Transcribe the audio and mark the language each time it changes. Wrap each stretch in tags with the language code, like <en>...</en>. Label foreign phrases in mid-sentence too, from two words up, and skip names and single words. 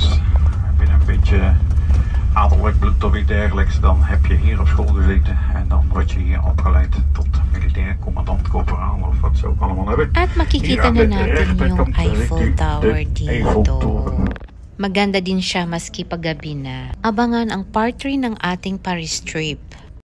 <nl>Heb je een beetje adellijk bloed of iets dergelijks, dan heb je hier op school gezeten en dan word je hier opgeleid tot militair commandant-corporaal of wat ze ook allemaal hebben.</nl> <tl>At makikita na natin yung Eiffel Tower dito. Maganda din siya maski paggabi na. Abangan ang part 3 ng ating Paris trip.</tl>